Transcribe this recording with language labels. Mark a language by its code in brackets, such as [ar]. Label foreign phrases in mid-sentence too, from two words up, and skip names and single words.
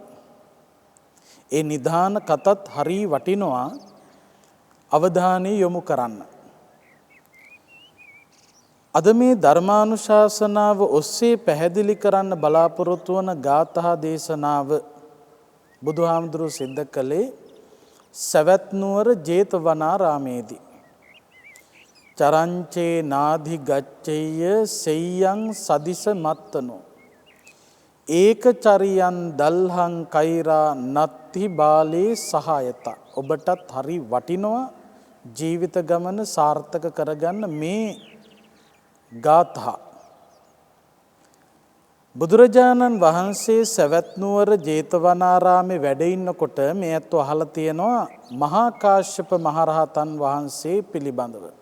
[si] ඒ නිධාන කතත් හරි වටිනවා අවධානය යොමු කරන්න. අද මේ ධර්මානුශාසනාව ඔස්සේ පැහැදිලි කරන්න බලාපොරොත්තු වන ගාථා දේශනාව බුදුහාමුදුරුවෝ සිද්ධ කළේ සවැත් නුවර ජේතවනාරාමේදී. [pi] චරංචේ නාධි ගච්ඡේය සෙය්‍යං සදිස මත්තනෝ ඒකචරියන් දල්හං කෛරා නත්ති බාලේ සහායතා. [si] ඔබටත් හරි වටිනවා ජීවිත ගමන සාර්ථක කරගන්න මේ ගාථා. බුදුරජාණන් වහන්සේ සවැත් නුවර ජේතවනාරාමේ වැඩ ඉන්නකොට මේ අතෝ අහලා තියෙනවා මහා කාශ්‍යප මහරහතන් වහන්සේ පිළිබඳව.